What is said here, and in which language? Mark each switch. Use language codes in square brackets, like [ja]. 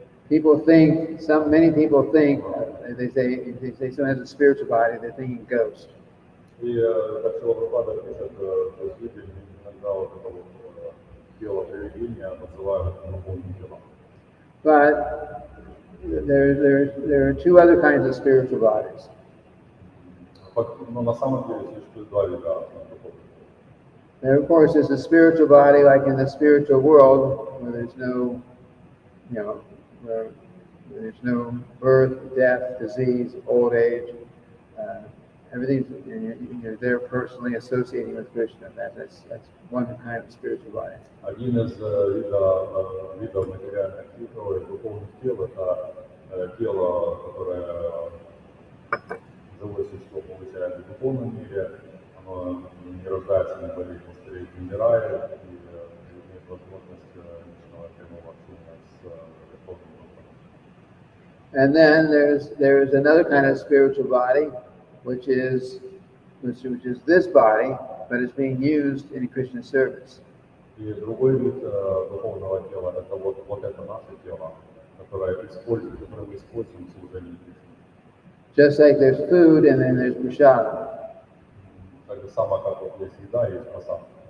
[en] Many people think, they say someone has a spiritual body, they're thinking ghost. [ru] И как Прабхупада пишет, то есть люди иногда вот это вот тело привидения называют духовным телом. [en] But there are two other kinds of spiritual bodies. [ru] Но на самом деле существует два вида духовных. [en] And of course, there's a spiritual body, like in the spiritual world, where there's no, where there's no birth, death, disease, old age. Uh, Everything's, you're there personally associating with Krishna. That's one kind of spiritual body. [ru] Один из видов материальных духовных тел – это тело, которое живое существо получает в духовном мире, оно не рождается, не болеет, не стареет, не умирает, и имеет возможность личного прямого общения с Верховным Духом. [en] And then there's another kind of spiritual body, which is this body, but it's being used in Krishna service. [ru] И другой вид духовного тела – это вот это наше тело, которое мы используем в служении Кришне. [en] Just like there's food and then there's prasad. [ru] Так же само, как вот есть еда, есть просад.